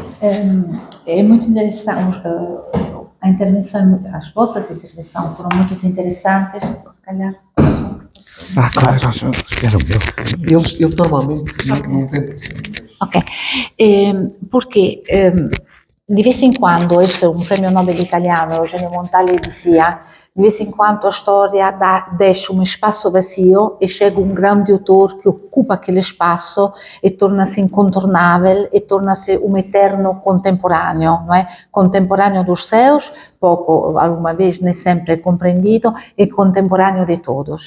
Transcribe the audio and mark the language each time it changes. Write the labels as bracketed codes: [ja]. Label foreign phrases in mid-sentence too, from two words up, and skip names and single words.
[pt] É muito interessante, a intervenção, as vossas intervenções foram muito interessantes, se calhar. Claro, era o meu. Eles normalmente não vêm. Ok, porque di vez in quando, este [it] è un premio Nobel italiano, [pt] Eugenio Montale dizia, di vez in quando a storia deixa um espaço vazio e chega um grande autor que ocupa aquele espaço e torna-se incontornável e torna-se um eterno contemporâneo, não é? Contemporâneo dos seus, pouco, alguma vez, nem sempre compreendido, e contemporâneo de todos.